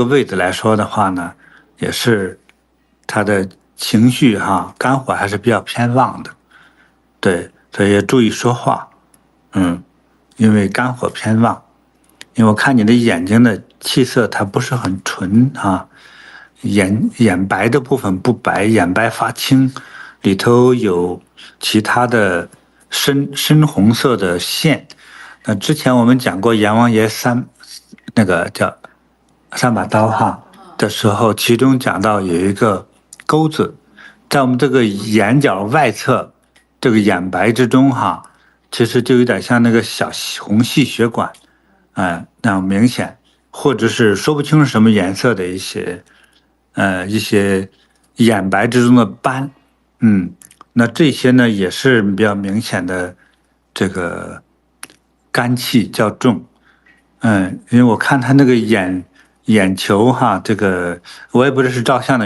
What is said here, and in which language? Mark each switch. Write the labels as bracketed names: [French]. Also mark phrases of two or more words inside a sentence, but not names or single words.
[Chinese] 位置來說的話呢，也是他的情緒哈，肝火還是比較偏旺的，對，所以要注意說話，因為肝火偏旺，因為我看你的眼睛的氣色它不是很純啊，眼白的部分不白，眼白發青，裡頭有其他的深紅色的線。那之前我們講過閻王爺那個叫3把刀哈的時候，其中講到有一個鈎子，在我們這個眼角外側這個眼白之中哈，其實就有點像那個小紅細血管，那樣明顯，或者是說不清是什麼顏色的一些眼白之中的斑，那這些呢也是比較明顯的這個肝氣較重，因為我看他那個眼球哈，這個我也不知道是照相的